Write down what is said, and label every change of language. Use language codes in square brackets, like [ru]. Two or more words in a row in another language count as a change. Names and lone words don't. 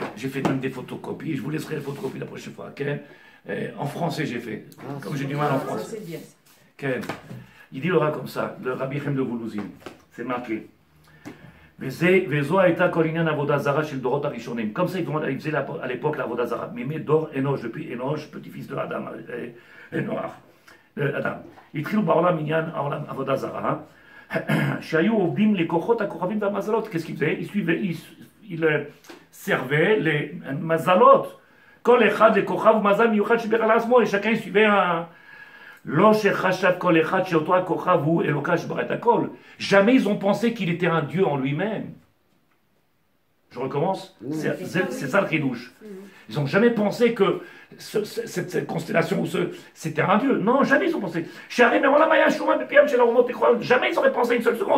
[fr] J'ai fait même des photocopies. Je vous laisserai les photocopies la prochaine fois. Ken, en français, j'ai fait. Comme j'ai du mal en français. C'est bien. Ken, il dit le rat comme ça, le Rabbi Chem de Voulouzine. C'est marqué. Comme ça, ils faisaient à l'époque la Vodazara. Mais Dor Enoch, depuis Enoch, petit-fils de Adam, Noach. Adam. [he] התחילו בעולם עניין העולם עבודה זרה, שהיו עובדים לכוחות הכוכבים והמזלות. [fr] Qu'est-ce qu'ils faisaient? Ils servaient les mazalot. [he] כל אחד לכוכב ומזל מיוחד שבירך על עצמו, [fr] et chacun suivait un... [he] לא שחשב כל אחד שאותו הכוכב הוא אלוקה שברא את הכל. [fr] Jamais ils ont pensé qu'il était un Dieu en lui-même. Je recommence. C'est ça le chidouche. Ils n'ont jamais pensé que cette constellation, c'était un Dieu. Non, jamais ils ont pensé. Jamais ils auraient pensé une seule seconde.